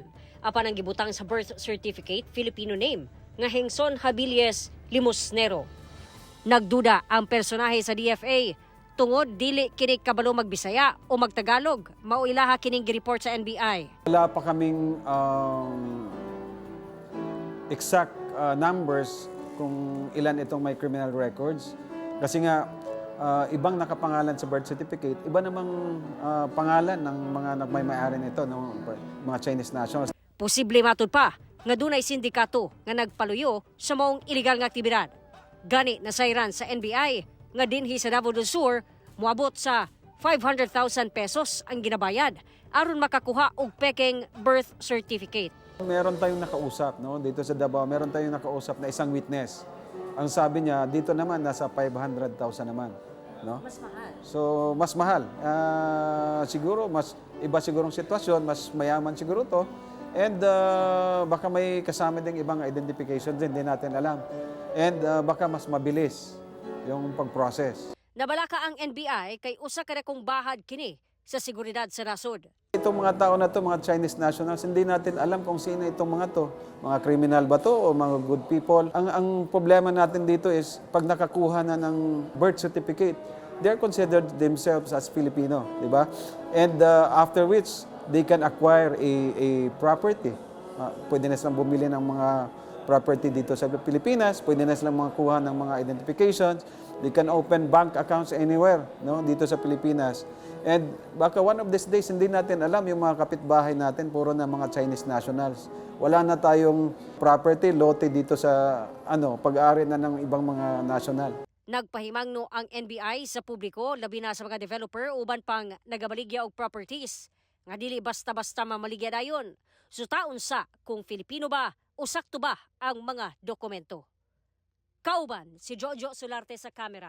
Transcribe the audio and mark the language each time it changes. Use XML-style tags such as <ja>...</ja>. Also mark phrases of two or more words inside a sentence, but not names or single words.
<ceb>Apan ang gibutang sa</ceb> <en>birth certificate Filipino name</en> <ceb>nga Hengson Habilies Limosnero. Nagduda ang personahe sa DFA tungod dili kini kabalo magbisaya o magtagalog. Mao ilaha kining gi-report sa NBI.</ceb> <tl>Wala pa kaming</tl> <en>exact numbers</en> <tl>kung ilan itong may</tl> <en>criminal records.</en> <tl>Kasi nga, ibang nakapangalan sa</tl> <en>birth certificate,</en> <tl>iba namang pangalan ng mga nagmay-may-ari nito, no? Mga</tl> <en>Chinese nationals.</en> <ceb>Posible matud pa nga dunay sindikato nga nagpaluyo sa maong illegal nga aktibidad. Gani nasayran sa NBI nga dinhi sa Davao del Sur moabot sa 500,000 pesos ang ginabayad aron makakuha og pekeng</ceb> <en>birth certificate.</en> <tl>Meron tayong nakausap, no? Dito sa Davao, meron tayong nakausap na isang witness. Ang sabi niya, dito naman nasa 500,000 naman, no? Mas mahal. So, mas mahal. Siguro mas iba sigurong sitwasyon, mas mayaman siguro to. And baka may kasama ding ibang identification din, hindi natin alam. And baka mas mabilis yung pag-process.</tl> <ceb>Nabalaka ang NBI kay usa ka dakong bahad kini sa seguridad sa nasod.</ceb> <tl>Itong mga tao na to, mga</tl> <en>Chinese nationals,</en> <tl>hindi natin alam kung sino itong mga to. Mga criminal ba to o mga</tl> <en>good people?</en> <tl>Ang problema natin dito is pag nakakuha na ng</tl> <en>birth certificate, they are considered themselves as Filipino,</en> <tl>di ba?</tl> <en>And after which, they can acquire a property.</en> <tl>Pwede na silang bumili ng mga property dito sa Pilipinas, pwede na silang makakuha ng mga identifications,</tl> <en>they can open bank accounts anywhere,</en> <tl>no, dito sa Pilipinas.</tl> <en>And baka one of these days,</en> <tl>hindi natin alam yung mga kapitbahay natin, puro na mga</tl> <en>Chinese nationals.</en> <tl>Wala na tayong property, lote dito sa pag-aari na ng ibang mga national.</tl> <ceb>Nagpahimangno ang NBI sa publiko, labi na sa mga developer uban pang nagabaligya og properties. Nga dili basta-basta mamaligya dayon. Sutaon sa kung Filipino ba o sakto ba ang mga dokumento. Kauban si Jojo Solarte sa kamera.</ceb>